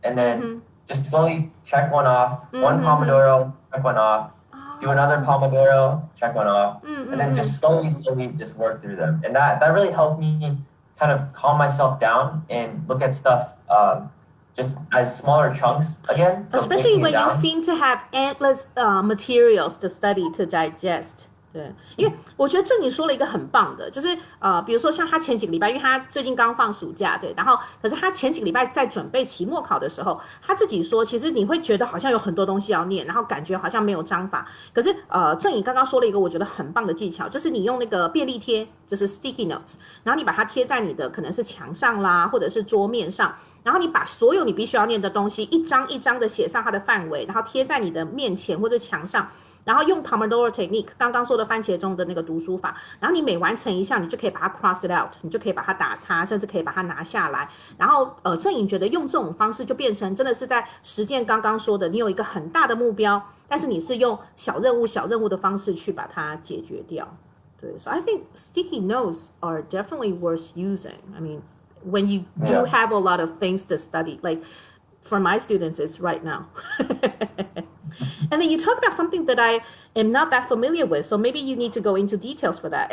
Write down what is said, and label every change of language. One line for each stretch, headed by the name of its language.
English: And then just slowly check one off, one Pomodoro, check one off, do another Pomodoro, check one off, and then just slowly just work through them. And that really helped me kind of calm myself down and look at stuff just as smaller chunks again. So especially when you seem to have endless materials to study, to digest.
Chinese: 对，因为我觉得郑颖说了一个很棒的，就是比如说像他前几个礼拜，因为他最近刚放暑假，对，然后可是他前几个礼拜在准备期末考的时候，他自己说，其实你会觉得好像有很多东西要念，然后感觉好像没有章法。可是郑颖刚刚说了一个我觉得很棒的技巧，就是你用那个便利贴，就是 sticky notes， 然后你把它贴在你的可能是墙上啦，或者是桌面上。然后你把所有你必须要念的东西一张一张的写上它的范围，然后贴在你的面前或者墙上，然后用 Pomodoro Technique 刚刚说的番茄钟的那个读书法，然后你每完成一项，你就可以把它
English: cross it out，
Chinese: 你就可以把它打叉，甚至可以把它拿下来。然后郑颖觉得用这种方式就变成真的是在实践刚刚说的，你有一个很大的目标，但是你是用小任务的方式去把它解决掉。对
English: ，So I think sticky notes are definitely worth using. I mean.When you do have a lot of things to study, like for my students, it's right now. And then you talk about something that I am not that familiar with, so maybe you need to go into details for that.